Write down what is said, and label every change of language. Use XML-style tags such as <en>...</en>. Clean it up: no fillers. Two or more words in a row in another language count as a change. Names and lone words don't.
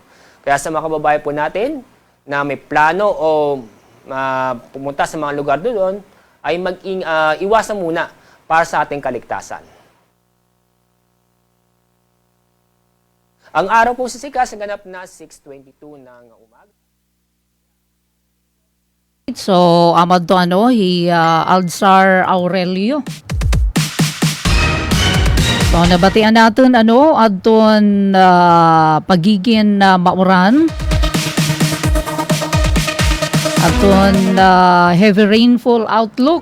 <tl>Kaya sa mga kababayan po natin na may plano o pumunta sa mga lugar doon, ay iwasan muna para sa ating kaligtasan. Ang araw po sa sikas, naganap na 6:22 ng umaga.</tl> <war>So, amad to Alzar Aurelio. So, nabatian natin adton pagiging mauran. Aton</war> <en>heavy rainfall outlook.</en>